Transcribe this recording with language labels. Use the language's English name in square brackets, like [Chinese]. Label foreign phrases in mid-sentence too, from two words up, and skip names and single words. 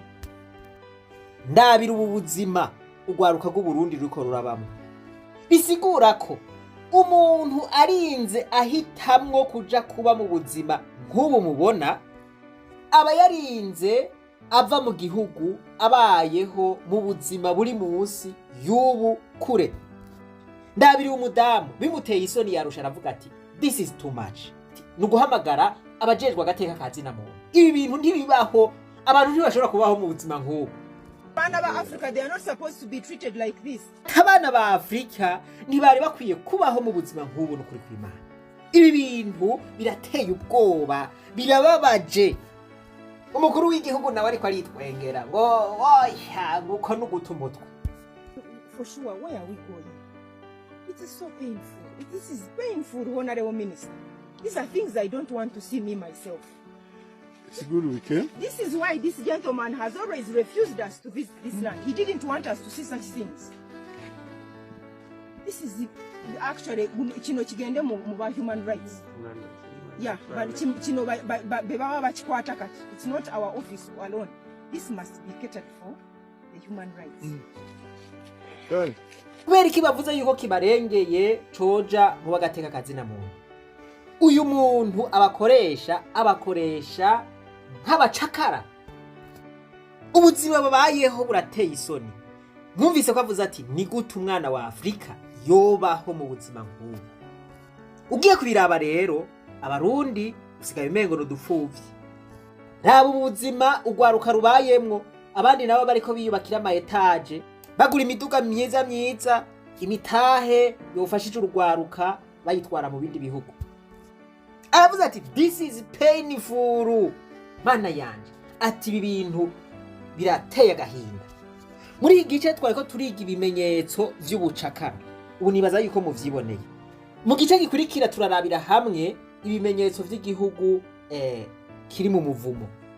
[Rundi] Ndabira ubu buzima ugwaruka rw'u Burundi ruriko rurabamo, bisigura ko umuntu arinze ahitamwo kuja kuba mu buzima nk'ubu mubona aba yarinze ava mu gihugu abayeho mu buzima buri munsi y'ubu kure. Ndabiri umudamu bimuteye isoni yarusha aravuga ati [English] this is too much. [Rundi] Nuguhamagara abajejwe agateka kazina muntu. Ibi bintu ntibibaho, abantu ntibashobora kubaho mu buzima nk'ubu. Abana ba Africa, [English] they are not supposed to be treated like this. [Rundi] Abana ba Afrika ntibari bakwiye kubaho mu buzima nk'ubu n'ukuri kw'Imana. Ibi bintu birateye ubwoba, birababaje. Umukuru w'igihugu nawe ariko aritwengera ngo oya nguko nuguta umutwe. [English] For sure, where are we going? It is so painful. This is painful, Honorable Minister. These are things I don't want to see me myself. It's good we came. This is why this gentleman has always refused us to visit this land. He didn't want us to see such things. This is actually [Rundi] kino kigende mu [English] human rights. Yeah, but [Swahili] kino beba bachikwata kati. [English] It's not our office alone. This must be catered for. human rights [Rundi] kubera iki bavuze yuko kibarengeye coja mu bagateka kazina muntu uyu muntu abakoresha nk'abacakara ubuzima babayeho burateye isoni mwumvise ko avuze ati ni gute umwana wa Afrika yobaho mu buzima nk'ubu ugiye kubiraba rero abarundi usigaye umengo n'udupfuvyi raba ubuzima ugwaruka rubayemwo abandi nabo bariko biyubakira ama etage bagura imiduga myiza imitahe yofashije urugwaruka bayitwara mu bindi bihugu aravuze ati [English] this is painful [Rundi] mana yanje ati ibi bintu birateye agahinda muri iki gice twariko turiga ibimenyetso vy'ubucakara ubu nibaza yuko muvyiboneye mu gice gikurikira turarabira hamwe ibimenyetso vy'igihugu kiri mu muvumo